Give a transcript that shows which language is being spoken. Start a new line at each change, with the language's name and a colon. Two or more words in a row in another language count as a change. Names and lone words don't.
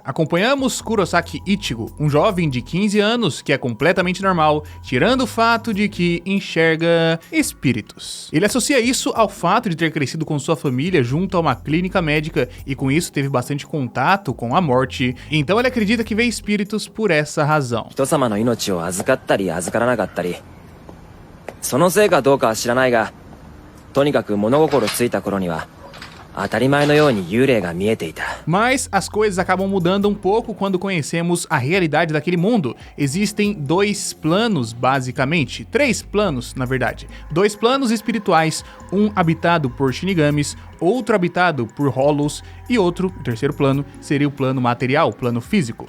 Portuguese: Acompanhamos Kurosaki Ichigo, um jovem de 15 anos que é completamente normal, tirando o fato de que enxerga espíritos. Ele associa isso ao fato de ter crescido com sua família junto a uma clínica médica e com isso teve bastante contato com a morte, então ele acredita que vê espíritos por essa razão.
Japanese: 人様の命を預かったり預からなかったり、そのせいかどうかは知らないが、とにかく物心ついた頃には
Portuguese: Mas as coisas acabam mudando um pouco quando conhecemos a realidade daquele mundo. Existem dois planos, basicamente. 3 planos, na verdade. 2 planos espirituais, um habitado por Shinigamis, outro habitado por Hollows e outro, o terceiro plano, seria o plano material, o plano físico.